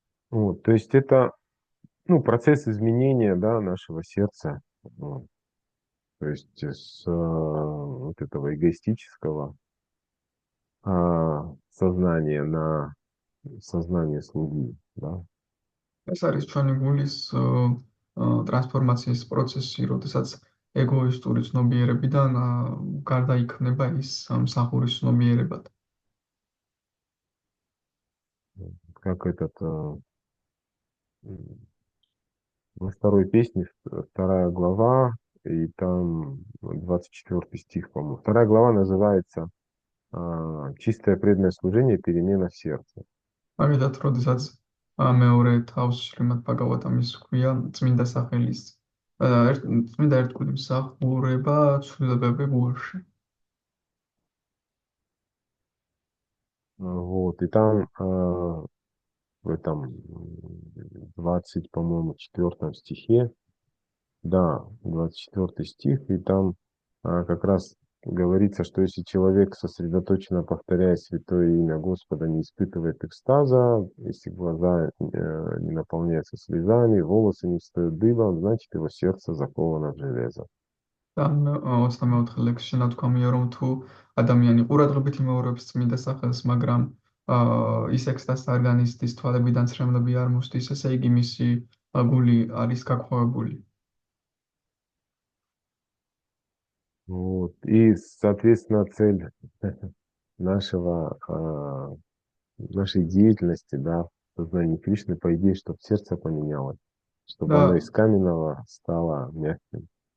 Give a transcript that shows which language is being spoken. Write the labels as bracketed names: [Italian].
[Russian] Вот, то есть это, ну, процесс изменения, да, нашего сердца. Вот. То есть с вот этого эгоистического сознания на сознание слуги, да. [Georgian] ეს არის ჩვენი გულის ტრანსფორმაციის პროცესი, როდესაც ეგოისტური ცნობიერებიდან გარდაიქმნება ის მსახურის ცნობიერებად. [Russian] Как этот во второй песне, вторая глава, и там 24 стих, по-моему. Вторая глава называется «Чистое преданное служение, перемена в сердце». [Georgian] მაგალითად, როდესაც მეორე თავს შრიმად ბაგავატამის ქვია წმინდა სახელის წმინდა ერთგული მსახურება ცვლილებები გულში. [Russian] Вот, и там в этом 20, по-моему, 4 стихе, да, 24 стих, и там как раз говорится, что если человек сосредоточенно повторяя святое имя Господа, не испытывает экстаза, если глаза не наполняются слезами, волосы не встают дыбом, значит его сердце заковано в железо. Там [Georgian] 24 ლექსში ნათქვამია, რომ თუ ადამიანი ყურადღებით იმეორებს წმინდა სახელს, მაგრამ ის ექსტაზს არ განიცდის, თვალებიდან ცრემლები არ მოსდის, ესე იგი მისი გული არის გაქვავებული. [Russian] Вот. И, соответственно, цель нашего, нашей деятельности, да, в сознании Кришны, по идее, чтобы сердце поменялось, чтобы оно [Georgian] და [Russian] из каменного стало мягким.